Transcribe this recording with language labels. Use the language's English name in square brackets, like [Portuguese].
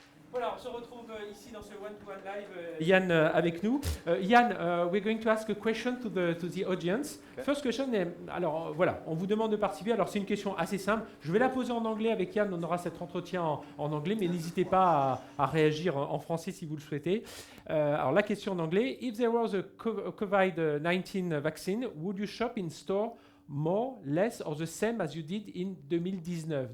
[French] Voilà, on se retrouve ici dans ce one-to-one live. Yann avec nous. [English] Yann, we're going to ask a question to the audience. Okay. First question, [French] alors voilà, on vous demande de participer. Alors c'est une question assez simple. Je vais la poser en anglais avec Yann. On aura cet entretien en anglais, mais n'hésitez pas à réagir en français si vous le souhaitez. Alors la question en anglais: [English] If there was a COVID-19 vaccine, would you shop in store more, less or the same as you did in 2019.